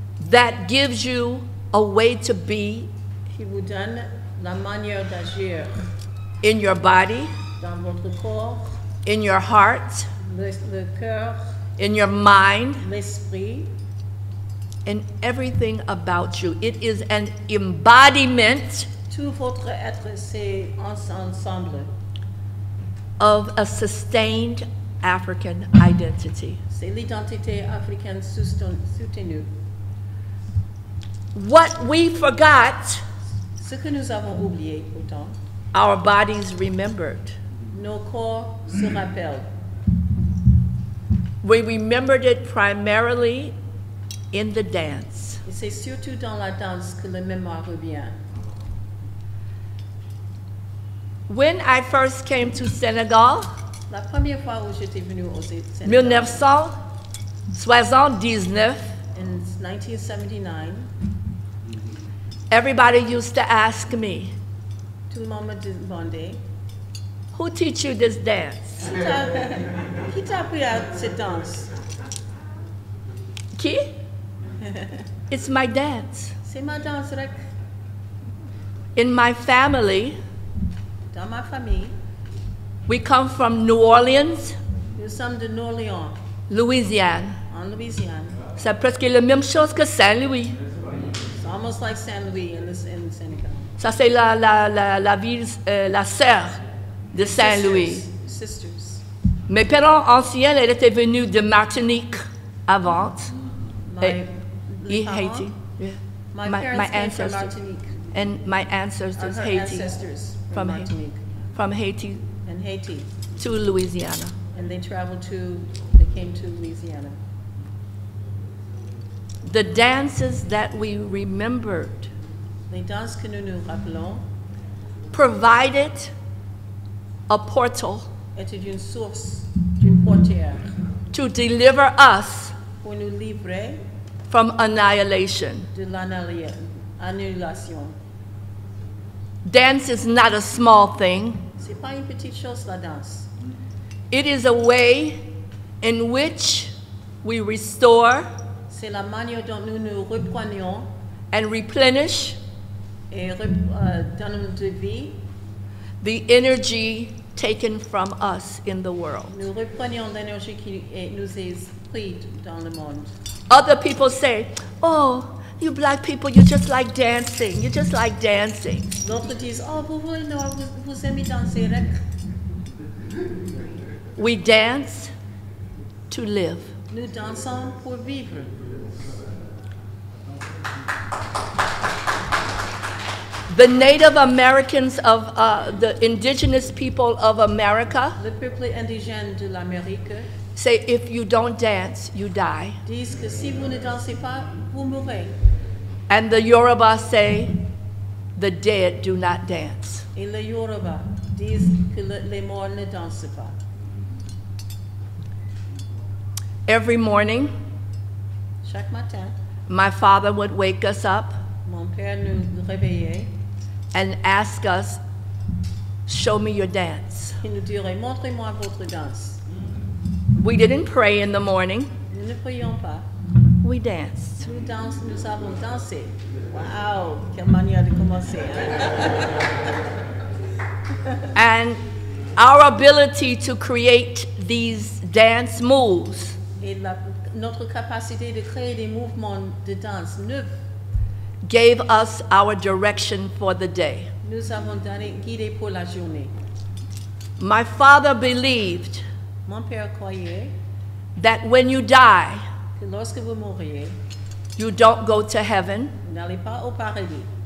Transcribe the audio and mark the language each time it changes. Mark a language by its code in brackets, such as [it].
[en] that gives you a way to be [fr] qui vous donne la manière d'agir [en] in your body, [fr] dans votre corps, [en] in your heart, [fr] le cœur, [en] in your mind, [fr] l'esprit, [en] in everything about you. It is an embodiment [fr] tout votre être, c'est ensemble. [en] of a sustained African identity. [fr] C'est l'identité africaine soutenue. [en] What we forgot, [fr] Ce que nous avons oublié pourtant, [en] our bodies remembered. [fr] nos corps se rappellent. [en] We remembered it primarily in the dance. [fr] Et c'est surtout dans la danse que la mémoire revient. [en] When I first came to Senegal, [fr] La première fois où j'étais venue au Sénégal, [en] 1979, in 1979, everybody used to ask me, [fr] tout le monde me demandait, [en] who teach you this dance? [fr] qui t'a appris à cette danse? Qui? [en] It's my dance. [fr] C'est ma danse, rek. [en] In my family, [fr] Dans ma famille, [en] we come from New Orleans, [fr] nous sommes de New-Orleans, Louisiane. en Louisiane. C'est presque la même chose que Saint-Louis. [en] It's almost like Saint-Louis in Senegal. [fr] Ça, c'est la ville, la sœur de Saint-Louis. [en] Sisters. [fr] Mes parents anciens, ils étaient venus de Martinique avant. [en] My [fr] Et parents- [en] Haiti. Yeah. My My parents came from ancestors. Martinique. And my Her ancestors, Haiti. ancestors From from Haiti. Martinique From Haiti and Haiti. to Louisiana. And they came to Louisiana. The dances that we remembered [fr] Les danses que nous nous rappelons [en] provided a portal [fr] étaient une source, d'une portière [en] to deliver us [fr] pour nous livrer [en] from annihilation. [fr] de l'annulation. [en] Dance is not a small thing. [fr] C'est pas une petite chose la danse. [en] It is a way in which we restore [fr] C'est la manière dont nous nous reprenons [en] and replenish [fr] et donnons de vie. [en] the energy taken from us in the world. [fr] Nous reprenons l'énergie qui nous est prise dans le monde. [en] Other people say, oh, you black people, you just like dancing. You just like dancing. [fr] D'autres disent, oh, vous aimez danser, rek. [en] We dance to live. [fr] Nous dansons pour vivre. [en] The Native Americans of the indigenous people of America [fr] Le peuple indigène de l'Amérique [en] say if you don't dance, you die. [fr] disent que si vous ne dansez pas, vous mourrez. [en] And the Yoruba say the dead do not dance. [fr] Et les Yoruba disent que les morts ne dansent pas. [en] Every morning, [fr] Chaque matin, [en] my father would wake us up [fr] mon père nous réveillait [en] and ask us, show me your dance. [fr] et nous dirait, montrez-moi votre danse. [en] We didn't pray in the morning, [fr] Nous ne prions pas. [en] we danced. [fr] Nous avons dansé. Waouh, quelle manière de commencer. Hein? [en] And our ability to create these dance moves [fr] Et notre capacité de créer des mouvements de danse neufs [en] gave us our direction for the day. [fr] nous avons guidé pour la journée. [en] My father believed [fr] Mon père croyait [en] that when you die, [fr] que lorsque vous mourriez, [en] you don't go to heaven, [fr] vous n'allez pas au paradis,